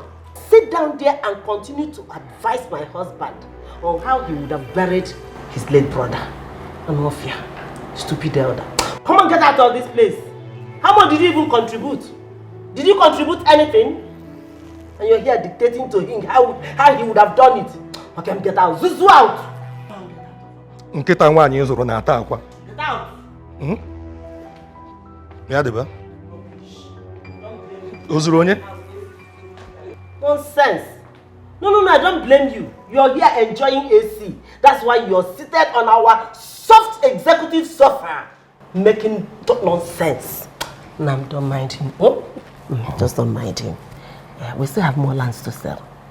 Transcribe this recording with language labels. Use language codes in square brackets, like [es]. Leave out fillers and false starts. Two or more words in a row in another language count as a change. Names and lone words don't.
[en] Sit down there and continue to advise my husband on how he would have buried his late brother. Anofia, stupid elder. Come on, get out of this place. How much did you even contribute? Did you contribute anything? And you're here dictating to him how he would have done it. Okay, get out. Zuzu out. [ig] Nkịta nwaanyị zụrụ na-ata akwa. [en] Get out. [ig] Ya dịba. O zuru onye? [en] Nonsense. No, I don't blame you. You're here enjoying AC. That's why you're seated on our soft executive sofa, making nonsense. No, don't mind him. Oh? Just don't mind him. We still have more lands to sell.